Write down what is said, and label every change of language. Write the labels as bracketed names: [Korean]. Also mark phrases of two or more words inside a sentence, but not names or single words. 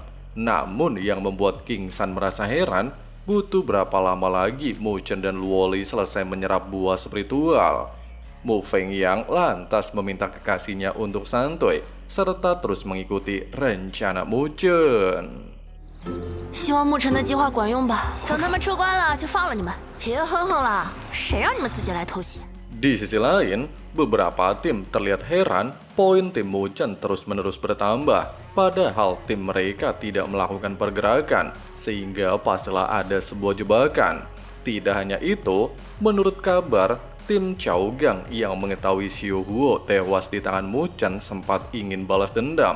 [Indonesian] Namun yang membuat King San merasa heran, butuh berapa lama lagi Mu Chen dan Luoli selesai menyerap buah spiritual. Mu Feng yang lantas meminta kekasihnya untuk santuy, serta terus mengikuti rencana Mu Chen. [Chinese] 希望牧尘的计划管用吧。等他们出关了，就放了你们。别哼哼了，谁让你们自己来偷袭？ [Indonesian] Di sisi lain, beberapa tim terlihat heran poin tim Mu Chen terus-menerus bertambah, padahal tim mereka tidak melakukan pergerakan, sehingga pastilah ada sebuah jebakan. Tidak hanya itu, menurut kabar, tim Chao Gang yang mengetahui Xiu Huo tewas di tangan Mu Chen sempat ingin balas dendam.